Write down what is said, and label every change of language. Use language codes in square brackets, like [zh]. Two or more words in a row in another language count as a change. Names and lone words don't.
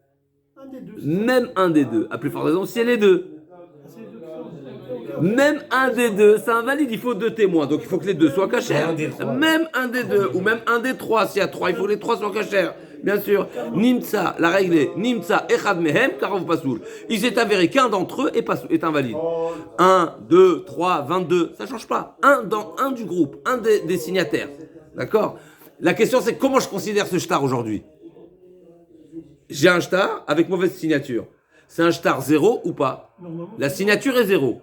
[fr] Un des deux. Même un des deux. À plus forte raison, c'est les deux. C'est les deux qui sont. Même un des deux, c'est invalide, il faut 2 témoins. Donc il faut que les 2 soient cachers. Même un des 2, ou même un des 3. S'il y a 3, il faut que les 3 soient cachers. Bien sûr. Nimtsa, la règle est [he] נמצא אחד מהם קרוב פסול. [fr] Il s'est avéré qu'un d'entre eux est invalide. 1, 2, 3, 22, ça ne change pas. Un du groupe, un des signataires. D'accord? La question c'est comment je considère ce shtar aujourd'hui? J'ai un shtar avec mauvaise signature. C'est un shtar 0 ou pas? La signature est 0.